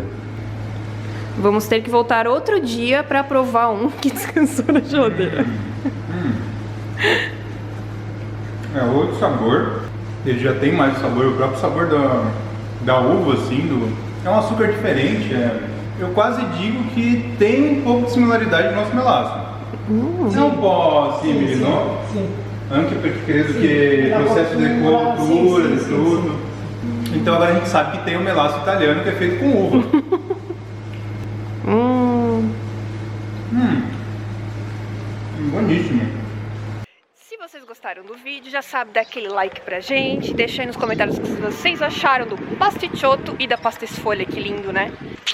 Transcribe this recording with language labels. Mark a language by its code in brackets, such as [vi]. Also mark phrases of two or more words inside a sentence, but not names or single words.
[pt] Vamos ter que voltar outro dia pra provar um que descansou na geladeira. É outro sabor. Ele já tem mais sabor, o próprio sabor da uva, assim, é um açúcar diferente. Eu quase digo que tem um pouco de similaridade no nosso melaço. [it] É um po' simile, no? Sì. Anche perché credo Sì, che la il processo di cottura, cottura, sì, di sì, tutto. [pt] Então agora a gente sabe que tem o melaço italiano que é feito com uva. [it] Buonissimo. [pt] Se vocês gostaram do vídeo, já sabe, dá aquele like pra gente. Deixa aí nos comentários o que vocês acharam do pasticciotto e da pastisfolha, que lindo, né?